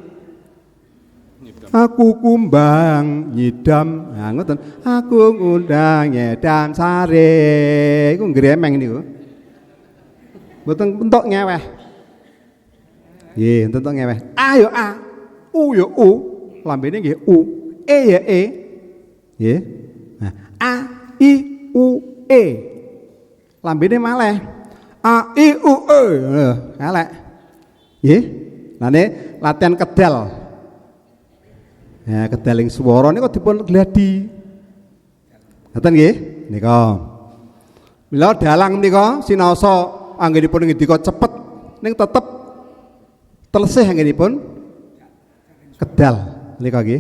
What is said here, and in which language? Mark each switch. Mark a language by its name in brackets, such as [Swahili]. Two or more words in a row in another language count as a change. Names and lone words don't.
[Javanese] Aku kumbang nyidam, nah ngoten. Aku ngundang nyidam sare. Iku ngremeng niku. Mboten entuk ngeweh. Nggih, entuk ngeweh. A yo A, U yo U. Lambene nggih U, E ya E. Nggih. Nah, A I U E. Lambene malih. A I U E. Elek. Nggih. Lane latihan kedal. Ya, kedaling swara niku dipun gladi. Ngoten nggih? Nika. Mila dalang menika sinaosa anggenipun ngendika cepet ning tetep telesih anggenipun kedal nika nggih.